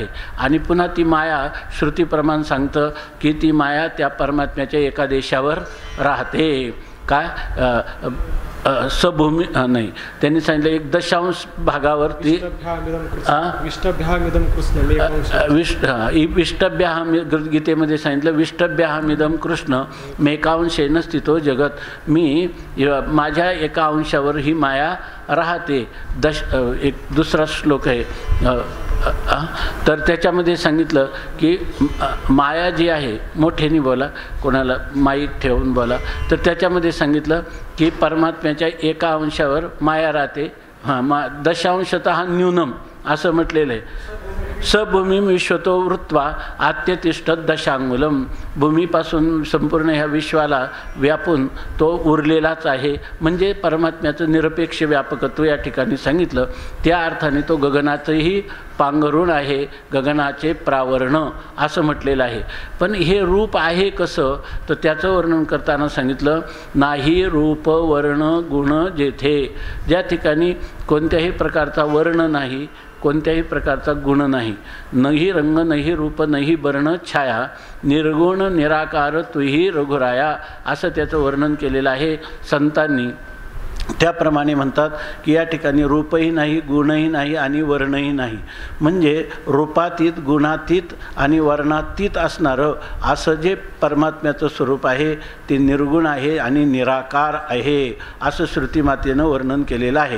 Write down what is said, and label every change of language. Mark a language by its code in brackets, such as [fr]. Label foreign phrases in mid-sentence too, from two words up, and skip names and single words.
[mr] आणि पुन्हा ती माया श्रुतीप्रमाण सांगतं की ती माया त्या परमात्म्याच्या एका देशावर राहते. काय सभूमी नाही, त्यांनी सांगितलं 1/10 भागावर ती विष्टभ्याहम गीतेमध्ये सांगितलं [sa] विष्टभ्याहमिदम कृष्ण मेकांशेन स्थितो जगत. [mr] मी माझ्या एका अंशावर ही माया राहते. एक दुसरा श्लोक आहे तर त्याच्यामध्ये सांगितलं की माया जी आहे, मोठ्याने बोला, कोणाला माईक ठेवून बोला, तर त्याच्यामध्ये सांगितलं की परमात्म्याच्या एका अंशावर माया राहते. [sa] दशांशतः न्यूनम [mr] असं म्हटलेलं आहे. [sa] सभूमी विश्वतो वृत्वा आत्यतिष्ठत दशांगुलम. [mr] भूमीपासून संपूर्ण ह्या विश्वाला व्यापून तो उरलेलाच आहे. म्हणजे परमात्म्याचं निरपेक्ष व्यापकत्व या ठिकाणी सांगितलं. त्या अर्थाने तो गगनाचंही पांघरुण आहे, गगनाचे प्रावरण असं म्हटलेलं आहे. पण हे रूप आहे कसं? तर त्याचं वर्णन करताना सांगितलं नाही रूप वर्ण गुण जेथे. ज्या ठिकाणी कोणत्याही प्रकारचा वर्ण नाही, कोणत्याही प्रकारचा गुण नाही, [hi] नही रंग नही रूप नही वर्ण छाया, निर्गुण निराकार तुही रघुराया [mr] असं त्याचं वर्णन केलेलं आहे संतांनी. त्याप्रमाणे म्हणतात की या ठिकाणी रूपही नाही, गुणही नाही आणि वर्णही नाही, म्हणजे रूपातीत, गुणातीत आणि वर्णातीत असणारं असं जे परमात्म्याचं स्वरूप आहे ते निर्गुण आहे आणि निराकार आहे असं श्रुतीमातेनं वर्णन केलेलं आहे.